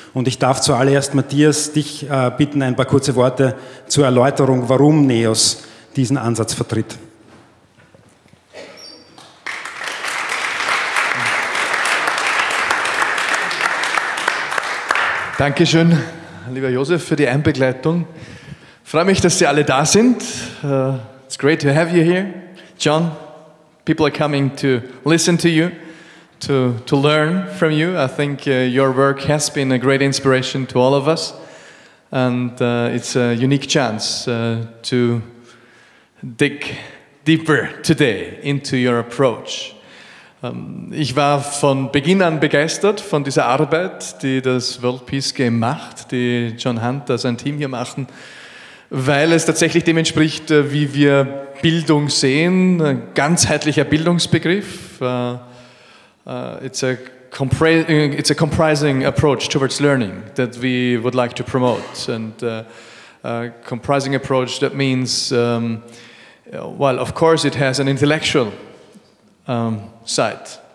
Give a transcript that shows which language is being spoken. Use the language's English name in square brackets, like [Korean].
[German] Und ich darf zuallererst, Matthias, dich bitten, ein paar kurze Worte zur Erläuterung, warum NEOS diesen Ansatz vertritt. Dankeschön, lieber Josef, für die Einbegleitung. Ich freue mich, dass Sie alle da sind. [English] It's great to have you here. John, people are coming to listen to you, to learn from you. I think your work has been a great inspiration to all of us. And it's a unique chance to dig deeper today into your approach. [German] Ich war von Beginn an begeistert von dieser Arbeit, die das World Peace Game macht, die John Hunter, sein Team hier machen, weil es tatsächlich dem entspricht, wie wir Bildung sehen, ein ganzheitlicher Bildungsbegriff. [English] It's a comprising approach towards learning that we would like to promote. And comprising approach, that means, well, of course it has an intellectual side.